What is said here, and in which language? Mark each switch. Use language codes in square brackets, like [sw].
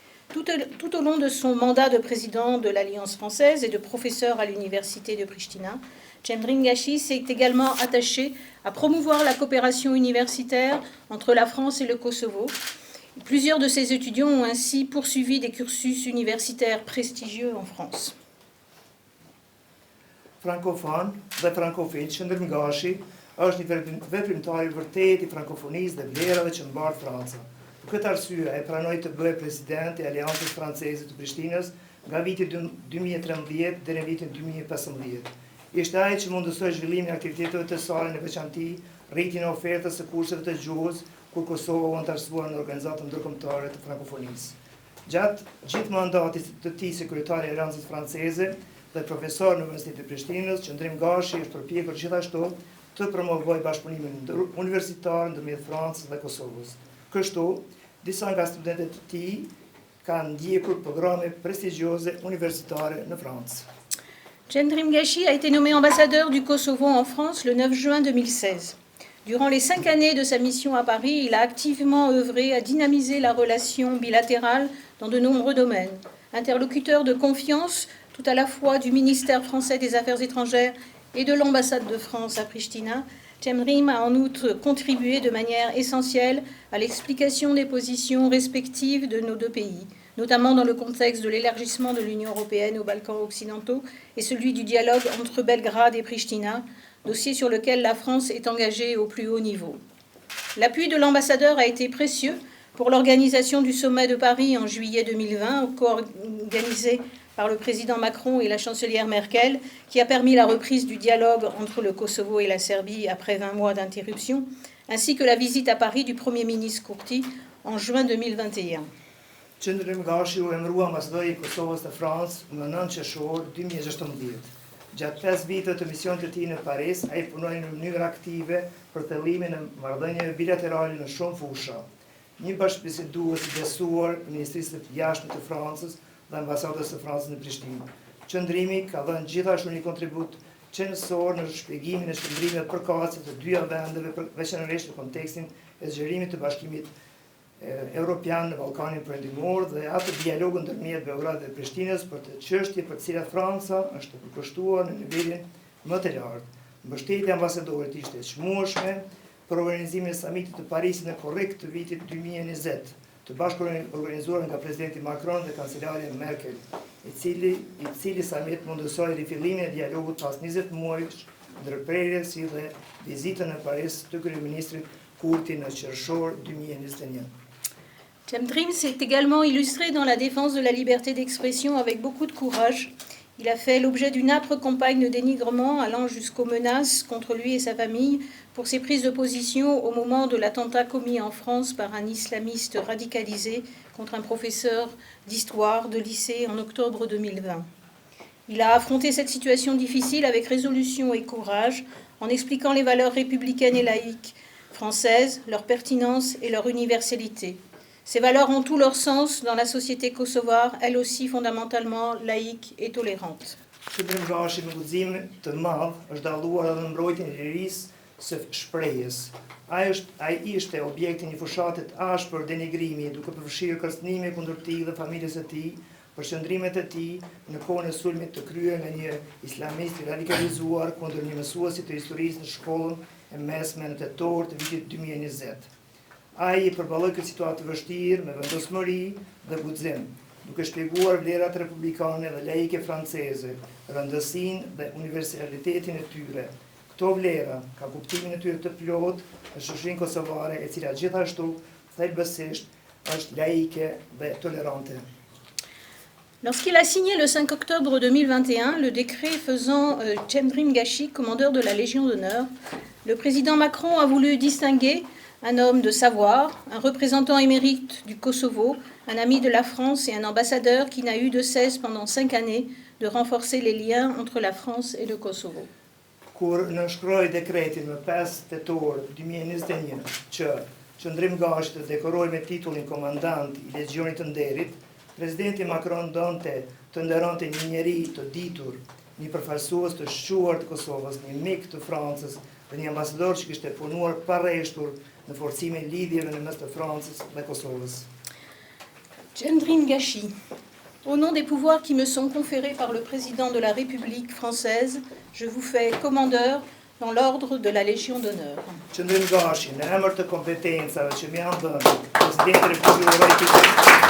[fr] Tout au long de son mandat de président de l'Alliance française et de professeur à l'université de Pristina, Chandrim Gashi s'est également attaché à promouvoir la coopération universitaire entre la France et le Kosovo. Plusieurs de ses étudiants ont ainsi poursuivi des cursus universitaires prestigieux en France. [sq] Francophone dhe frankofil, Chandrim Gashi është një veprimtar I vërtet I frankofonisë dhe vlerave që mbar Franca. Për këtë arsye, ai pranoi të bëhej president I Aleancës Franceze të Prishtinës nga viti 2013 deri në vitin 2015. Ishte ai që mundësoi zhvillimin e aktiviteteve të saj në veçanti rritjen e ofertës së kurseve të gjuhës kur Kosova u antarësuar në Organizatën Ndërkombëtare të Frankofonisë. Gjatë gjithë mandatit të tij si kryetari I Aleancës Franceze dhe profesor në Universitetin e Prishtinës, Chandrim Gashi është përpjekur gjithashtu të promovojë bashkëpunimin universitar ndërmjet Francës dhe Kosovës. Kështu, disa nga studentët e tij kanë ndjekur programe prestigiose universitare në Francë. [fr] Chandrim Gashi a été nommé ambassadeur du Kosovo en France le 9 juin 2016. Durant les 5 années de sa mission à Paris, il a activement œuvré à dynamiser la relation bilatérale dans de nombreux domaines. Interlocuteur de confiance tout à la fois du ministère français des Affaires étrangères et de l'ambassade de France à Pristina, Chandrim a en outre contribué de manière essentielle à l'explication des positions respectives de nos deux pays, notamment dans le contexte de l'élargissement de l'Union européenne aux Balkans occidentaux et celui du dialogue entre Belgrade et Pristina, dossier sur lequel la France est engagée au plus haut niveau. L'appui de l'ambassadeur a été précieux pour l'organisation du sommet de Paris en juillet 2020, co-organisé par le président Macron et la chancelière Merkel, qui a permis la reprise du dialogue entre le Kosovo et la Serbie après 20 mois d'interruption, ainsi que la visite à Paris du Premier ministre Kurti en juin 2021. [sq] Chandrim Gashi u emërua ambassadori I Kosovës të Francë në 9 qershor 2016. Gjatë 5 viteve të misionit të tij në Paris, ai punoi në mënyrë aktive për thellimin e marrëdhënieve bilaterale në shumë fusha. Një bashkëbisedues I besuar I Ministrisë të Jashtme të Francës dhe ambasadës së Francës në Prishtinë. Qëndrimi ka dhënë gjithashtu një kontribut qendror në shpjegimin e shkëndrimeve përkatëse të dyja vendeve, veçanërisht në kontekstin e zgjerimit të Bashkimit Evropian në Ballkanin Perëndimor dhe atë dialogun ndërmjet Beogradit dhe Prishtinës për të çështje për të cilat Franca është e përkushtuar në nivelin më të lartë. Mbështetja e ambasadorit ishte e çmueshme për organizimin e samitit të Parisit në korrik të vitit 2020, të bashkëorganizuar nga presidenti Macron dhe kancelare Merkel, I cili samit mundësoi rifillimin e dialogut pas 20 muajsh ndërprerje si dhe vizitën në Paris të kryeministrit Kurti në qershor 2021. [fr] Chandrim s'est également illustré dans la défense de la liberté d'expression avec beaucoup de courage. Il a fait l'objet d'une âpre campagne de dénigrement allant jusqu'aux menaces contre lui et sa famille pour ses prises de position au moment de l'attentat commis en France par un islamiste radicalisé contre un professeur d'histoire de lycée en octobre 2020. Il a affronté cette situation difficile avec résolution et courage en expliquant les valeurs républicaines et laïques françaises, leur pertinence et leur universalité. Ces valeurs ont tout leur sens dans la société kosovare, elle aussi fondamentalement laïque et tolérante. [sq] Chandrim Gashi me guxim të madh është dalluar edhe në mbrojtjen e lirisë së shprehjes. Ai ishte objekti I një fushate të ashpër denigrimi, duke përfshirë kërcënime kundër tij dhe familjes së tij për qëndrimet e tij në kohën e sulmit të kryer nga një islamist I radikalizuar kundër një mësuesi të historisë në shkollën e mesme në tetor të vitit 2020. Ai I përballoi këtë situatë të vështirë me vendosmëri dhe guxim, duke shpjeguar vlerat republikane dhe laike franceze, rëndësinë dhe universalitetin e tyre. Këto vlera, ka kuptimin e tyre të plot, në shoqërinë kosovare, e cila gjithashtu thelbësisht është laike dhe tolerante. [fr] Lorsqu'il a signé le 5 octobre 2021 le décret faisant Cendrim Gashi commandeur de la Légion d'honneur, le président Macron a voulu distinguer un homme de savoir, un représentant émérite du Kosovo, un ami de la France et un ambassadeur qui n'a eu de cesse pendant 5 années de renforcer les liens entre la France et le Kosovo. [sq] Kur nënshkroi dekretin më 5 tetor 2021 që Qëndrim Gashi të dekoroi me titullin komandant i Legionit të Nderit, presidenti Macron donte të nderonte një njeri të ditur, një përfaqësues të shquar të Kosovës, një mik të Francës dhe një ambasador që kishte punuar pa rreshtur në forcimin e lidhjeve në mes të Francës dhe Kosovës. [fr] Cendrim Gashi, au nom des pouvoirs qui me sont conférés par le président de la République française, je vous fais commandeur dans l'ordre de la Légion d'honneur. [sq] Qëndrim Gashi, në emër të kompetencave që më janë dhënë, presidenti i Republikës